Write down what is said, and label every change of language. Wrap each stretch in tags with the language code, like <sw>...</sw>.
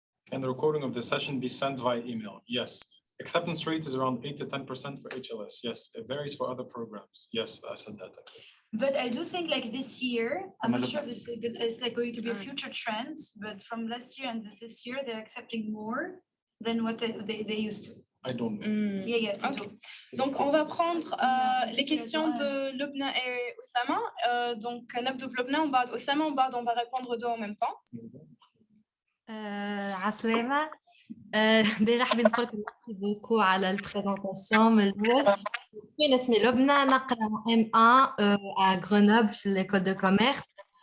<en>Can the recording of the session be sent via email? Yes. Acceptance rate is around 8 to 10% for HLS. Yes. It varies for other programs. Yes, I said that. But I do think like this year, I'm not sure if it's like going to be a future trend, but from last year and this year, they're accepting more than what they used to. I don't know. Yeah, okay.</en> <fr>Donc, on va prendre les questions de Lubna et Oussama. Donc,</fr> <ar>نبدأ بلبنى وبعد أسامة وبعد</ar> <fr>on va répondre deux en même temps.</fr> <ar>عسلامة. ديجا حابين نقول لكم</ar> <fr>merci beaucoup</fr> <ar>على البريزونطاسيون من الأول. أنا اسمي لبنى نقرا M1</ar> <fr>à Grenoble</fr> <ar>في</ar> <fr>l'école de commerce.</fr>